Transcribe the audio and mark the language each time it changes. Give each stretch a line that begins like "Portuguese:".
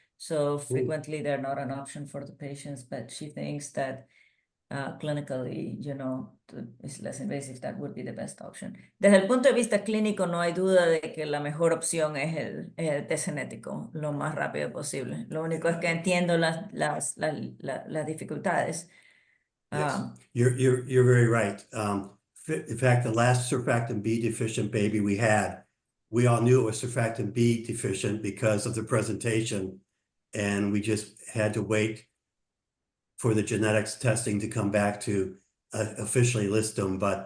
English: So frequently they're not an option for the patients, but she thinks that clinically, is less invasive, that would be the best option.
Spanish: Desde el punto de vista clínico, no hay duda de que la mejor opción es el test genético, lo más rápido posible. Lo único es que entiendo las dificultades.
English: Yes, you're very right. In fact, the last surfactant B deficient baby we had, we all knew it was surfactant B deficient because of the presentation, and we just had to wait for the genetics testing to come back to officially list them.